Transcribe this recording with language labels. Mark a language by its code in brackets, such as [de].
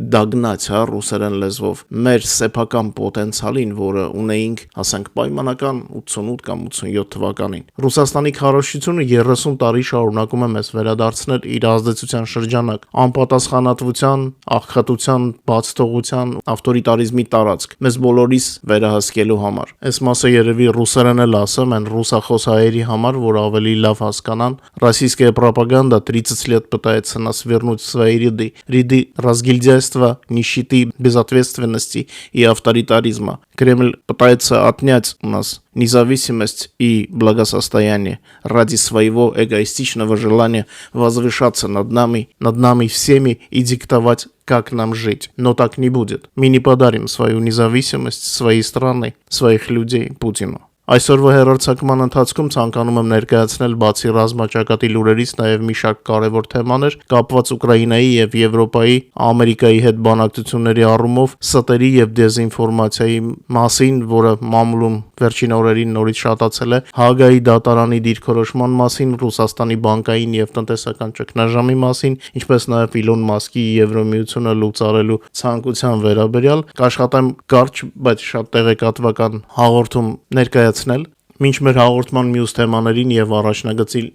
[hy] դագնացիա ռուսերեն լեզվով մեր սեփական պոտենցիալին, որը ունեինք, ասենք, պայմանական 88 կամ 87 թվականին։ Ռուսաստանի քարոզչությունը 30 տարի շարունակում է մեզ վերադարձնել իր ազդեցության շրջանակ, անպատասխանատվության, աղքատության, բացթողության, ավտորիտարիզմի տարածք։ Մեզ բոլորիս վերահսկելու համար։ Այս մասը երևի ռուսերեն էլ ասեմ, այն ռուսախոս հայերի համար, որ ավելի лав հասկանան, [ru] российская пропаганда 30 лет пытается нас вернуть в свои ряды. Ряды разгильдяйства, нищеты, безответственности и авторитаризма. Кремль пытается отнять у нас независимость и благосостояние ради своего эгоистичного желания возвышаться над нами всеми и диктовать, как нам жить. Но так не будет. Мы не подарим свою независимость, своей страны, своих людей Путину. [hy] Այսօրվա հեռարձակման ընթացքում ցանկանում եմ ներկայացնել բացի ռազմաճակատի լուրերից նաև մի շարք կարևոր թեմաներ կապված Ուկրաինայի եւ Եվրոպայի, Ամերիկայի հետ բանակցությունների առումով ստերի եւ դեզինֆորմացիայի մասին, որը մամուլում վերջին օրերին նորից շատացել է, Հաագայի դատարանի դիրքորոշման մասին, Ռուսաստանի բանկային եւ տնտեսական ճգնաժամի մասին, ինչպես նաև Իլոն Մասկի Եվրոմիությունը լուծարելու ցանկության վերաբերյալ, կաշխատեմ կարճ, բայց շատ տեղեկատվական հաղորդում ներկայացնել։ Մինչ մեր հաղորդման մյուս թեմաներին եւ առաջնագծի